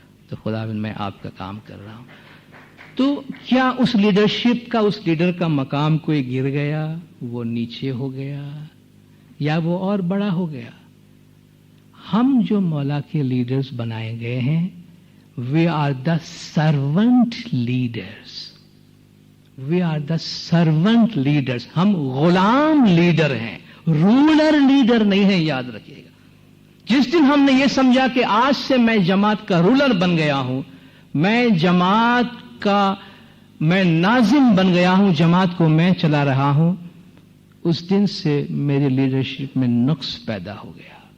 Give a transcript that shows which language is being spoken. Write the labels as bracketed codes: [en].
[ur] تو خداوند میں آپ کا کام کر رہا ہوں. تو کیا اس لیڈرشپ کا، اس لیڈر کا مقام کوئی گر گیا، وہ نیچے ہو گیا یا وہ اور بڑا ہو گیا؟ ہم جو مولا کے لیڈرز بنائے گئے ہیں، [en] we are the servant leaders. We are the servant leaders. [ur] ہم غلام لیڈر ہیں، رولر لیڈر نہیں ہیں، یاد رکھیے گا. جس دن ہم نے یہ سمجھا کہ آج سے میں جماعت کا رولر بن گیا ہوں، میں جماعت کا میں ناظم بن گیا ہوں، جماعت کو میں چلا رہا ہوں، اس دن سے میری لیڈرشپ میں نقص پیدا ہو گیا.